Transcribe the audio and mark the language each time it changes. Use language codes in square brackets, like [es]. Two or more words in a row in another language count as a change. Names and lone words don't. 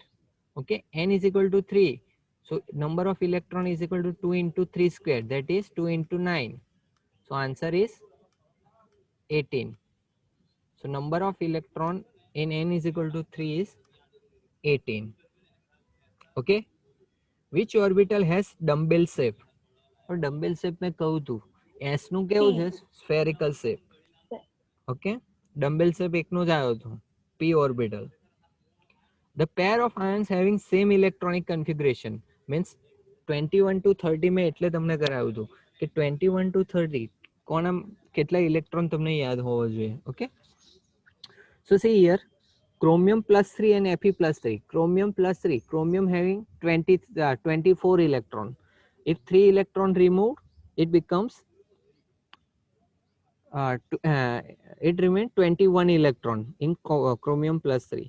[en] Okay, n is equal to 3, so number of electron is equal to 2 into 3 square, that is 2 into 9. So answer is 18. So number of electron in n is equal to 3 is 18. Okay, which orbital has dumbbell shape? [hi] और [en] dumbbell shape [hi] में कहूँ तो [gu] s નું કેવું છે? [en] Spherical shape. Okay, dumbbell shape [gu] એકનો જ આવ્યો હતો, [en] p orbital. The pair of ions having same electronic configuration means 21 to 30 [gu] में એટલે તમને કરાવ્યું હતું કે 21 to 30 કોના કેટલા ઇલેક્ટ્રોન તમને યાદ હોવો જોઈએ. [en] Okay, so see here, chromium plus 3 and Fe plus 3. Chromium plus 3, chromium having 24 electron. If 3 electron removed, it becomes it remains 21 electron in chromium plus 3.